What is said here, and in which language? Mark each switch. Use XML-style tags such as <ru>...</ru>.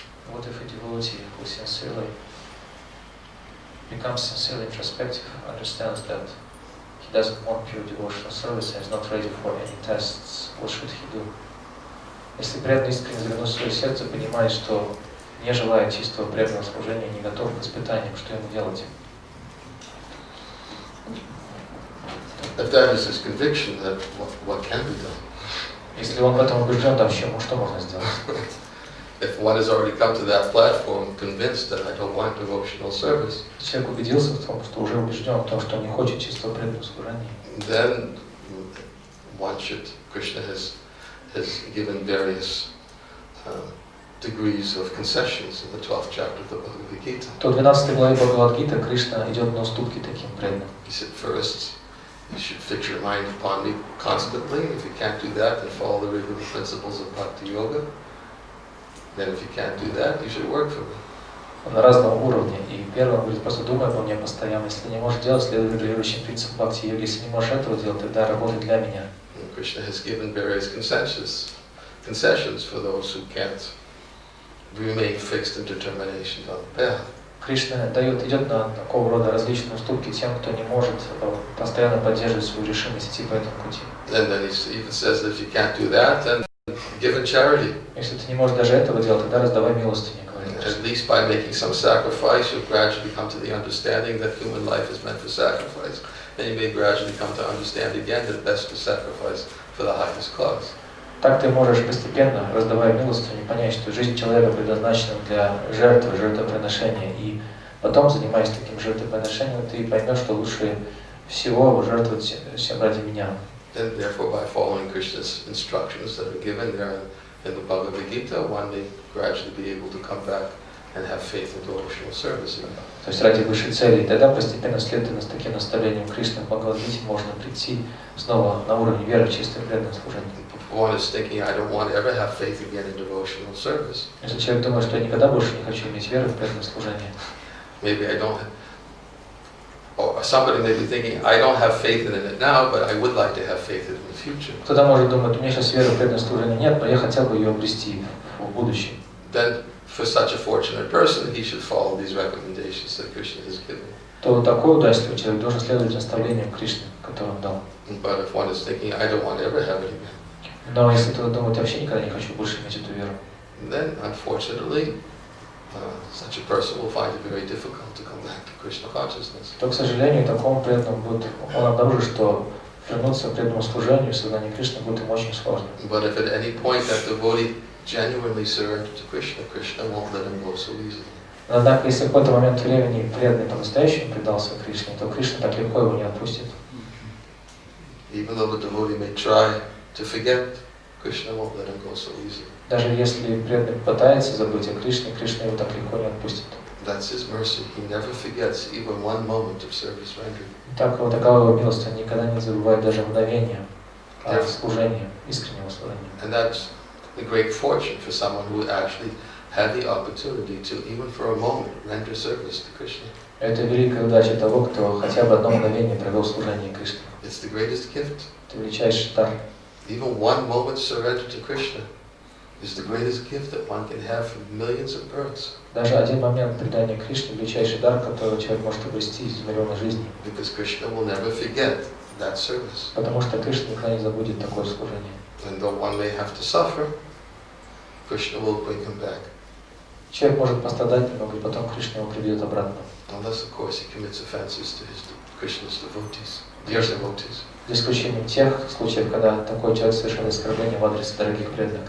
<en>What if a devotee who sincerely becomes sincerely introspective, understands that he doesn't want pure devotional service and is not ready for any tests, what should he do?</en> <ru>Если преданный искренне заглянул в свое сердце, понимает, что не желает чистого преданного служения, не готов к испытаниям, что ему делать?</ru> <en>If that is his conviction, then what can be done?</en> <ru>Если он в этом убежден, то вообще, что можно сделать?</ru> <en>If one has already come to that platform, convinced that I don't want devotional service,</en> <ru>человек убедился в том, что уже убежден в том, что не хочет чистого преданного служения,</ru> <en>then one should. Krishna has given various degrees of concessions in the 12th chapter of the Bhagavad-Gita.</en> <ru>То в 12 главе Бхагавад-Гиты Кришна идет на уступки таким преданным.</ru> <en>He said, first, you should fix your mind upon me constantly. If you can't do that, then follow the regular principles of Bhakti Yoga. Then if you can't do that, you should work for me.</en> <ru>Он на разном уровне. И первый он говорит, просто думай обо мне постоянно. Если не можешь делать, следуй регулирующим принципам бхакти-йоги. Если не можешь этого делать, тогда работай для меня.</ru> <en>And Krishna has given various concessions for those who can't remain fixed in determination on the path.</en> <ru>Кришна идет на такого рода различные уступки тем, кто не может постоянно поддерживать свою решимость идти по этому пути.</ru> <en>And then he even says that if you can't do that, then give in charity.</en> <ru>Если ты не можешь даже этого делать, тогда раздавай милостыню.</ru> <en>At least by making some sacrifice, you'll gradually come to the understanding that human life is meant for sacrifice. And you may gradually come to understand again that best to sacrifice for the highest cause.</en> <ru>Так ты можешь постепенно, раздавая милостыню, понять, что жизнь человека предназначена для жертвы, жертвоприношения. И потом, занимаясь таким жертвоприношением, ты поймешь, что лучше всего жертвовать всем ради меня.</ru> <en>And therefore, by following Krishna's instructions that are given there in the Bhagavad-Gita, one may gradually be able to come back and have faith in devotional service.</en> <ru>То есть ради высшей цели. И тогда постепенно, следуя таким наставлениям Кришны в Бхагавад-Гите, можно прийти снова на уровень веры в чистое преданное служение.</ru> <en>One is thinking, I don't want to ever have faith again in devotional service.</en> <ru>Если человек думает, что я никогда больше не хочу иметь веры в преданное служение.</ru> <en>Maybe I don't. Or somebody may be thinking, I don't have faith in it now, but I would like to have faith in it in the future.</en> <ru>Кто-то может думать, у меня сейчас веры в преданное служение нет, но я хотел бы ее обрести в будущем.</ru> <en>Then, for such a fortunate person, he should follow these recommendations that Krishna has given.</en> <ru>То такой удачливый человек должен следовать наставлениям Кришны, которые он дал.</ru> <en>But if one is thinking, I don't want to ever have it again,</en> <ru>Но если кто-то думает, я вообще никогда не хочу больше иметь эту веру,</ru> <en>then unfortunately, such a person will find it very difficult to come back to Krishna consciousness.</en> <ru>то, к сожалению, такому преданному будет, он обнаружит, что вернуться к преданному служению, сознанию Кришны будет ему очень сложно.</ru> <en>But if at any point that devotee genuinely surrendered to Krishna, Krishna won't let him go so easily.</en> <ru>Однако, если в какой-то момент времени преданный по-настоящему предался Кришне, то Кришна так легко его не отпустит.</ru> <en>Even though the devotee may try to forget, Krishna won't let him go so easily.</en> <ru>Даже если преданный пытается забыть о Кришне, Кришна его так легко не отпустит.</ru> <en>That's his mercy. He never forgets even one moment of service rendered.</en> <ru>Так вот, такова его милость, он никогда не забывает даже мгновения служения, искреннего служения.</ru> <en>And that's a great fortune for someone who actually had the opportunity to, even for a moment, render service to Krishna.</en> <ru>Это великая удача того, кто хотя бы одно мгновение провел служение Кришне.</ru> <en>It's the greatest gift.</en> <ru>Это величайший дар.</ru> <en>Even one moment surrender to Krishna is the greatest gift that one can have from millions of births.</en> <ru>Даже один момент предания Кришне — величайший дар, который человек может обрести из миллиона жизней.</ru> <en>Because Krishna will never forget that service.</en> <ru>Потому что Кришна никогда не забудет такое служение.</ru> <en>And though one may have to suffer, Krishna will bring him back.</en> <ru>Человек может пострадать немного, и потом Кришна его приведет обратно.</ru> <en>Unless, of course, he commits offenses to Krishna's devotees, dear devotees.</en> <ru>За исключением тех случаев, когда такой человек совершает оскорбление в адрес дорогих преданных</ru>